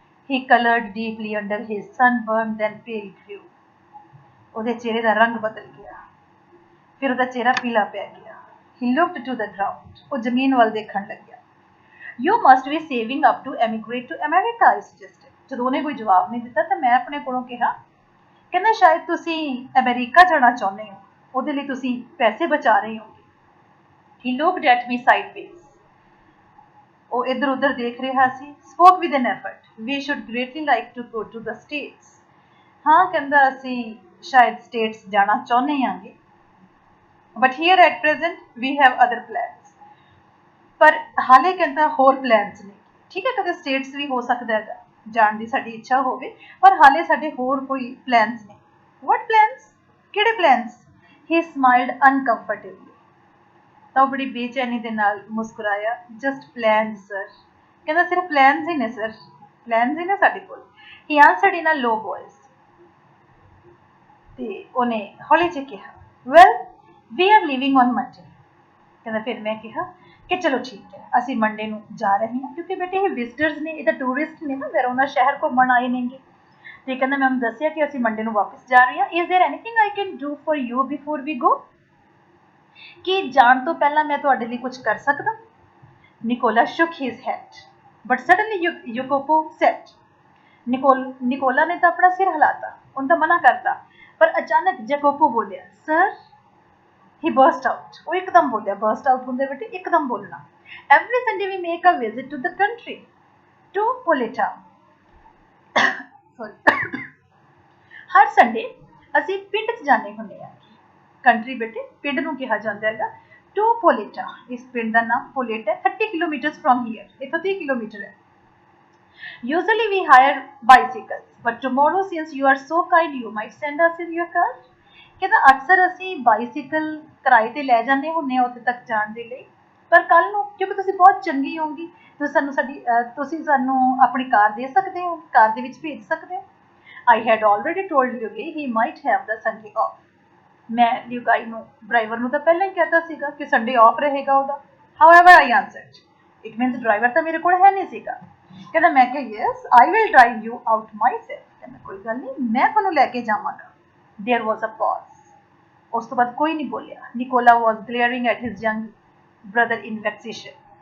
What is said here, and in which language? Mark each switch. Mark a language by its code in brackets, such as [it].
[en] He colored deeply under his sunburn, then pale grew. [pa] ਉਹਦੇ ਚਿਹਰੇ ਦਾ ਰੰਗ ਬਦਲ ਗਿਆ, ਫਿਰ ਉਹਦਾ ਚਿਹਰਾ ਪੀਲਾ ਪੈ ਗਿਆ। [en] He looked to the ground. [pa] ਉਹ ਜ਼ਮੀਨ ਵੱਲ ਦੇਖਣ ਲੱਗਿਆ। [en] You must be saving up to emigrate to America, I suggested. [pa] ਜਦੋਂ ਉਹਨੇ ਕੋਈ ਜਵਾਬ ਨਹੀਂ ਦਿੱਤਾ ਤਾਂ ਮੈਂ ਆਪਣੇ ਕੋਲੋਂ ਕਿਹਾ, ਕਹਿੰਦਾ ਸ਼ਾਇਦ ਤੁਸੀਂ ਅਮਰੀਕਾ ਜਾਣਾ ਚਾਹੁੰਦੇ ਹੋ, ਉਹਦੇ ਲਈ ਤੁਸੀਂ ਪੈਸੇ ਬਚਾ ਰਹੇ ਹੋਗੇ। [en] He looked at me sideways. [pa] ਉਹ ਇੱਧਰ ਉੱਧਰ ਦੇਖ ਰਿਹਾ ਸੀ। [en] Spoke with an effort. We should greatly like to go to the States. [pa] ਹਾਂ ਕਹਿੰਦਾ ਅਸੀਂ ਸ਼ਾਇਦ ਸਟੇਟਸ ਜਾਣਾ ਚਾਹੁੰਦੇ ਹਾਂਗੇ। [en] But here at present we have other plans. [pa] ਪਰ ਹਾਲੇ ਕਹਿੰਦਾ ਹੋਰ ਪਲਾਨਸ ਨੇ। ਠੀਕ ਹੈ, ਕਦੇ ਸਟੇਟਸ ਵੀ ਹੋ ਸਕਦਾ ਹੈਗਾ ਜਾਣ ਦੀ ਸਾਡੀ ਇੱਛਾ ਹੋਵੇ, ਪਰ ਹਾਲੇ ਸਾਡੇ ਹੋਰ ਕੋਈ ਪਲਾਨਸ ਨੇ। [en] What plans? [pa] ਕਿਹੜੇ ਪਲਾਨਸ? [en] He smiled uncomfortably. [pa] ਤਾਂ ਉਹ ਬੜੀ ਬੇਚੈਨੀ ਦੇ ਨਾਲ ਮੁਸਕਰਾਇਆ। [en] Just plans, sir. [pa] ਕਹਿੰਦਾ ਸਿਰਫ ਪਲਾਨਸ ਹੀ ਨੇ ਸਰ, ਪਲਾਨਸ ਹੀ ਨੇ ਸਾਡੇ ਕੋਲ। [en] He answered in a low voice. [pa] ਤੇ ਉਹਨੇ ਹੌਲੀ ਜਿਹੇ ਕਿਹਾ, [en] Well, we are leaving on Monday. [pa] ਕਹਿੰਦਾ ਫਿਰ ਮੈਂ ਕਿਹਾ ਕਿ ਚਲੋ ਠੀਕ ਹੈ, ਅਸੀਂ ਮੰਡੇ ਨੂੰ ਜਾ ਰਹੇ ਹਾਂ, ਕਿਉਂਕਿ ਬੇਟੇ ਇਹ ਵਿਜ਼ਟਰਸ ਨੇ, ਇਹ ਤਾਂ ਟੂਰਿਸਟ ਨੇ ਨਾ, ਵੈਰੋਨਾ ਸ਼ਹਿਰ ਘੁੰਮਣ ਆਏ ਨੇਗੇ। ਤੇ ਕਹਿੰਦਾ ਮੈਂ ਉਹਨੂੰ ਦੱਸਿਆ ਕਿ ਅਸੀਂ ਮੰਡੇ ਨੂੰ ਵਾਪਸ ਜਾ ਰਹੇ ਹਾਂ। [en] Is there anything I can do for you before we go? [pa] ਕੀ ਜਾਣ ਤੋਂ ਪਹਿਲਾਂ ਮੈਂ ਤੁਹਾਡੇ ਲਈ ਕੁਝ ਕਰ ਸਕਦਾ? [en] Nicola shook his head, but suddenly Jacopo said. [pa] Nikola ਨੇ ਤਾਂ ਆਪਣਾ ਸਿਰ ਹਿਲਾਤਾ, ਉਹਨੇ ਤਾਂ ਮਨਾ ਕਰਤਾ, ਪਰ ਅਚਾਨਕ ਜੈਕੋਪੋ ਬੋਲਿਆ, ਸਰ। [en] He burst out. [pa] ਉਹ ਇੱਕਦਮ ਬੋਲਿਆ, burst out ਹੁੰਦੇ ਬੇਟੇ ਇੱਕਦਮ ਬੋਲਣਾ। [en] Every Sunday we make a visit to the country, to Poleta. Sorry. [pa] Har Sunday ਅਸੀਂ ਪਿੰਡ 'ਚ ਜਾਂਦੇ ਹੁੰਦੇ ਹਾਂ। ਕੰਟਰੀ ਬੇਟੇ ਪਿੰਡ ਨੂੰ ਕਿਹਾ ਜਾਂਦਾ ਹੈਗਾ। [en] To Poleta. [pa] ਇਸ ਪਿੰਡ ਦਾ ਨਾਮ ਪੋਲੇਟਾ ਹੈ। [en] 30 kilometers from here. [pa] ਇੱਥੋਂ 30 ਕਿਲੋਮੀਟਰ ਹੈ। [en] Usually we hire bicycles, but tomorrow, since you are so kind, you might send us in your car. [pa] ਕਹਿੰਦਾ ਅਕਸਰ ਅਸੀਂ ਬਾਈਸਿਕਲ ਕਿਰਾਏ ਤੇ ਲੈ ਜਾਂਦੇ ਹੁੰਦੇ ਹਾਂ ਉੱਥੇ ਤੱਕ ਜਾਣ ਦੇ ਲਈ, ਪਰ ਕੱਲ ਨੂੰ ਕਿਉਂਕਿ ਤੁਸੀਂ ਬਹੁਤ ਚੰਗੀ ਹੋਗੀ, ਤੁਸੀਂ ਸਾਨੂੰ ਆਪਣੀ ਕਾਰ ਦੇ ਸਕਦੇ ਹੋ, ਕਾਰ ਦੇ ਵਿੱਚ ਭੇਜ ਸਕਦੇ ਹੋ। [en] I had already told Liugai he might have the Sunday off. [pa] ਮੈਂ ਲਿਊਗਾਈ ਨੂੰ, ਡਰਾਈਵਰ ਨੂੰ ਤਾਂ ਪਹਿਲਾਂ ਹੀ ਕਹਿਤਾ ਸੀਗਾ ਕਿ ਸੰਡੇ ਆਫ ਰਹੇਗਾ ਉਹਦਾ। [en] However, I answered. It means [pa] driver ਤਾਂ ਮੇਰੇ ਕੋਲ ਹੈ ਨਹੀਂ ਸੀਗਾ। ਕਹਿੰਦਾ ਮੈਂ ਕਿਹਾ [en] yes, I will drive you out myself. [pa] ਕਹਿੰਦਾ ਕੋਈ ਗੱਲ ਨਹੀਂ, ਮੈਂ ਤੁਹਾਨੂੰ ਲੈ ਕੇ ਜਾਵਾਂਗਾ। [en] There was a pause. [pa] ਉਸ ਤੋਂ ਬਾਅਦ ਕੋਈ ਨਹੀਂ ਬੋਲਿਆ। [en] Nicola was glaring at his young brother in vexation.